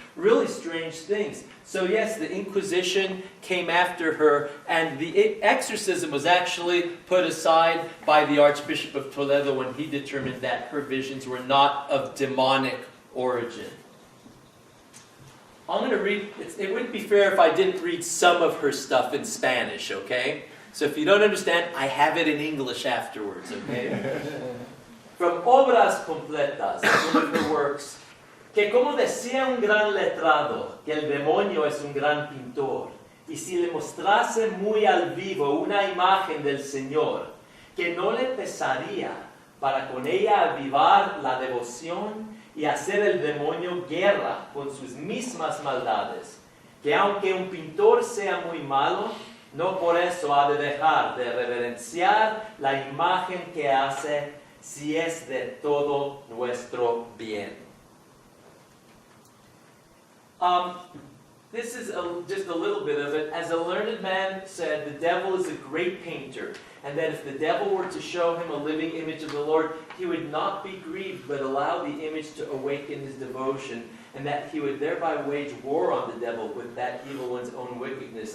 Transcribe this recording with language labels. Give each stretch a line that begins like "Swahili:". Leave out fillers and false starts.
English: Really strange things. So yes, the Inquisition came after her, and the exorcism was actually put aside by the Archbishop of Toledo when he determined that her visions were not of demonic origin. I'm going to read, it wouldn't be fair if I didn't read some of her stuff in Spanish, okay? So if you don't understand, I have it in English afterwards, okay? From Obras Completas, one of her works,
Spanish: que como decía un gran letrado, que el demonio es un gran pintor, y si le mostrase muy al vivo una imagen del Señor, que no le pesaría para con ella avivar la devoción y hacer el demonio guerra con sus mismas maldades, que aunque un pintor sea muy malo, no por eso ha de dejar de reverenciar la imagen que hace si es de todo nuestro bien.
English: This is just a little bit of it. As a learned man said, the devil is a great painter, and that if the devil were to show him a living image of the Lord, he would not be grieved, but allow the image to awaken his devotion, and that he would thereby wage war on the devil with that evil one's own wickedness.